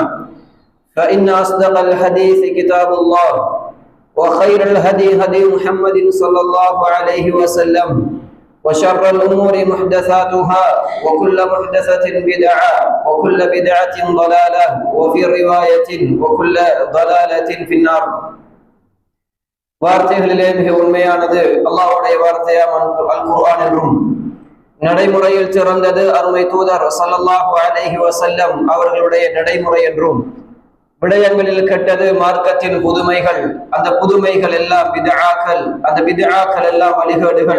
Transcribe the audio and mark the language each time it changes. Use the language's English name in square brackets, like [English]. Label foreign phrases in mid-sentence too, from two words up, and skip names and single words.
[Arabic] فإن أصدق الحديث كتاب الله، وخير الهدي هدي محمد صلى الله عليه وسلم، وشر الأمور محدثاتها وكل محدثة بدعة وكل بدعة ضلالة وفي رواية وكل ضلالة في النار. [Tamil] வார்த்தைகளிலே மிக உண்மையானது அல்லாஹ்வுடைய வார்த்தையாம் அல் குர்ஆன் என்றும், நடைமுறையில் சிறந்தது அருமை தூதர் [Arabic] صلى الله عليه وسلم [Tamil] அவர்களுடைய நடைமுறை என்றும், விடயங்களில் கெட்டது மார்க்கத்தின் புதுமைகள், அந்த புதுமைகள் எல்லாம் பித்ஆக்கள், அந்த பித்ஆக்கள் எல்லாம் வழிகேடுகள்.